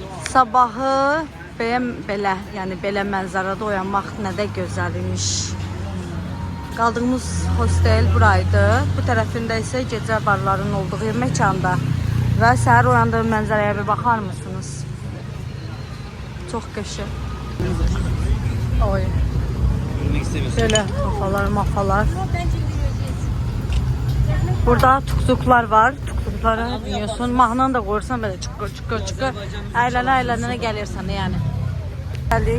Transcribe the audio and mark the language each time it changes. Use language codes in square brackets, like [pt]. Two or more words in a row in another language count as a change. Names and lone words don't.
[az] Sabahı belə, yəni belə mənzərədə oyanmaq nə də gözəl imiş. Qaldığımız hostel buraydı. Bu tərəfində isə gecə barların olduğu məkanda. Və səhər uyandığım mənzərəyə bir baxar mısınız? Çox qəşəng. Oy. [tr] Şöyle mafalar. Burada tuktuklar var. Tuktuklara biniyorsun. Mahnını da koyursan böyle çıkır. Eğlene gelirsen yani. Geldik.